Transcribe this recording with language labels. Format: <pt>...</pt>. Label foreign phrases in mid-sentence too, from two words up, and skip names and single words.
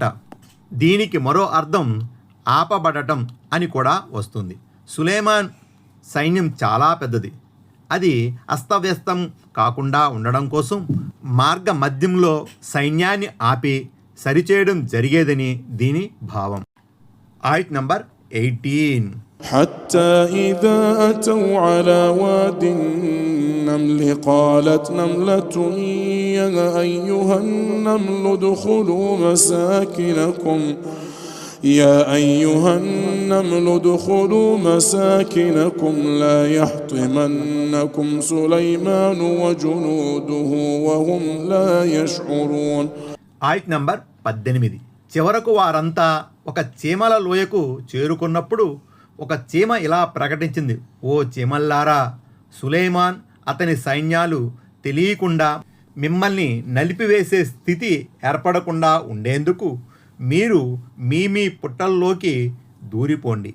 <te>దీనికి మరో అర్థం ఆపబడటం అని కూడా వస్తుంది. సులేమాన్ సైన్యం చాలా పెద్దది. అది అస్తవ్యస్తం కాకుండా ఉండడం కోసం మార్గ మధ్యంలో సైన్యాన్ని ఆపి సరిచేయడం జరిగేదని దీని భావం. ఆయత్ నంబర్ 18.</te> <ar>حتى إذا أتوا على واد النمل قالت نملة يا أيها النمل ادخلوا مساكنكم لا يحطمنكم سليمان وجنوده وهم لا يشعرون.</ar> <te>ఆయత్ నంబర్ 18. చివరకు వారంతా ఒక చీమల లోయకు చేరుకున్నప్పుడు ఒక చీమ ఇలా ప్రకటించింది: ఓ చీమల్లారా, సులైమాన్ అతని సైన్యాలు తెలియకుండా మిమ్మల్ని నలిపివేసే స్థితి ఏర్పడకుండా ఉండేందుకు మీరు మీ పుట్టల్లోకి దూరిపోండి.</te>